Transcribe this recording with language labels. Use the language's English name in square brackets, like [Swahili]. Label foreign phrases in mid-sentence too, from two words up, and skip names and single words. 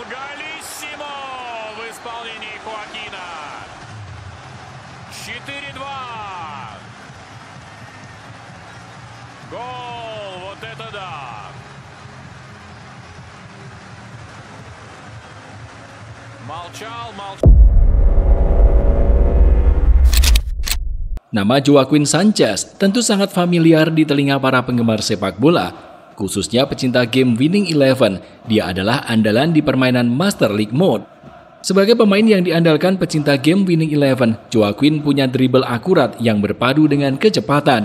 [Russian] Голиссимо в исполнении Хоакина. 4-2. Гол, вот это да! Молчал. [Indonesian] Nama Joaquin Sanchez tentu sangat familiar di telinga para penggemar sepak bola, khususnya pecinta game Winning Eleven. Dia adalah andalan di permainan Master League Mode. Sebagai pemain yang diandalkan pecinta game Winning Eleven, Joaquin punya dribble akurat yang berpadu dengan kecepatan.